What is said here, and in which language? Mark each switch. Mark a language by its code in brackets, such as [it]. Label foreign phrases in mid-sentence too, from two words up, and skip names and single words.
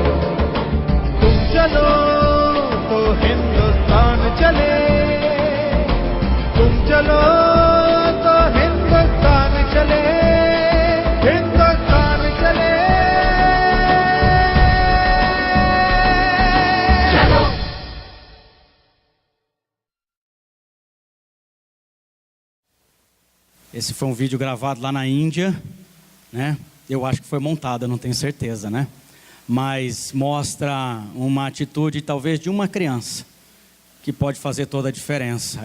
[hi] तुम चलो तो हिंदुस्तान चले, तुम चलो तो हिंदुस्तान चले, हिंदुस्तान चले। चलो। [pt] Esse foi um vídeo gravado lá na Índia, né? Eu acho que foi montado, eu não tenho certeza, né? Mas mostra uma atitude talvez de uma criança que pode fazer toda a diferença.